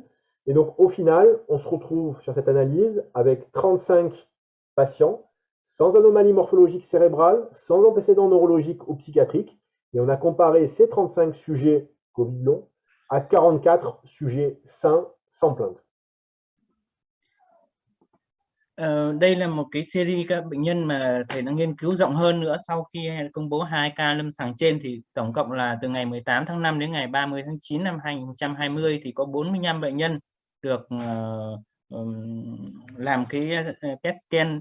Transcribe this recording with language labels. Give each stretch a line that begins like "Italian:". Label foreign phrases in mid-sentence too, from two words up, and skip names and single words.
French: Et donc au final, on se retrouve sur cette analyse avec 35 patients sans anomalie morphologique cérébrale, sans antécédents neurologiques ou psychiatriques. Et on a comparé ces 35 sujets Covid long à 44 sujets sains sans plainte.
Vietnamese: Đây là một cái series các bệnh nhân mà thầy đã nghiên cứu rộng hơn nữa sau khi công bố 2 ca lâm sàng trên, thì tổng cộng là từ ngày 18 tháng 5 đến ngày 30 tháng 9 năm 2020 thì có 45 bệnh nhân được làm cái
English: PET scan.